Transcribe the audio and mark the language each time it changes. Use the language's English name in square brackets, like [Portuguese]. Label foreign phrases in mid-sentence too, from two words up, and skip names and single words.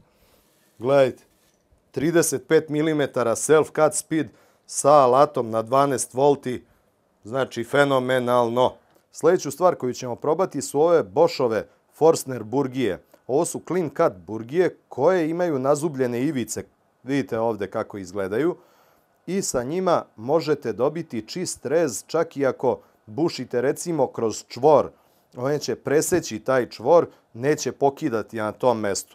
[Bosnian] Gledajte, 35 mm [English] self-cut speed [Bosnian] sa alatom na 12 volti, znači fenomenalno. Sljedeću stvar koju ćemo probati su ove Boschove Forstner burgije. Ovo su [English] clean cut [Bosnian] burgije koje imaju nazubljene ivice. Vidite ovdje kako izgledaju. I sa njima možete dobiti čist rez čak i ako bušite recimo kroz čvor. On će preseći taj čvor, neće pokidati na tom mestu.